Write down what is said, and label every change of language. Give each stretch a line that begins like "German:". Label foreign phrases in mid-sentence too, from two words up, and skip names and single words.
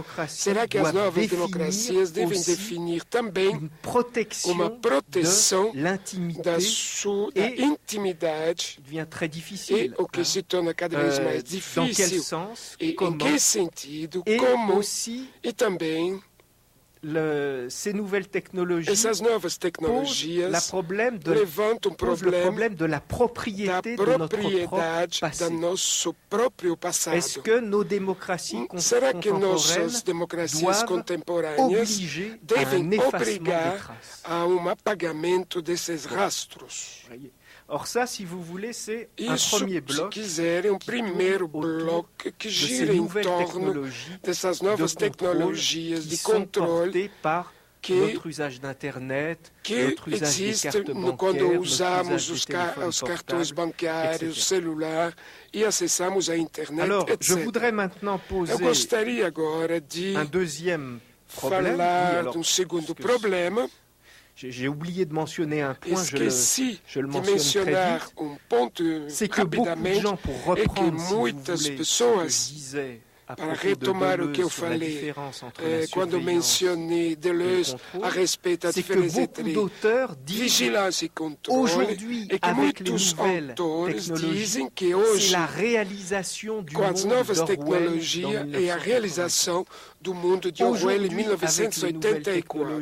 Portuguese: Será que as novas democracias devem definir também uma proteção da intimidade? E o que se torna cada vez mais difícil. E em que sentido? Como? E também
French: ces nouvelles technologies
Portuguese: essas novas tecnologias levantam um problema da propriété do nosso próprio passado. Será que nossas democracias contemporâneas devem obrigar a um apagamento desses rastros?
French: Or ça, si vous voulez, c'est un premier bloc.
Portuguese: Se quiserem, um primeiro bloco que gira em torno dessas novas tecnologias de controle que existem quando usamos os cartões bancários, celular e acessamos a internet, etc. Eu gostaria agora de falar de um segundo problema.
French: J'ai oublié de mentionner un point, je le mentionne très vite, c'est que beaucoup de gens, pour reprendre, si vous voulez, ce que je disais
Portuguese: para retomar o que eu falei quando mencionei Deleuze a respeito da diferença entre vigilância e controle, é que muitos autores dizem que hoje, com as novas tecnologias, é a realização do mundo de Orwell em 1984.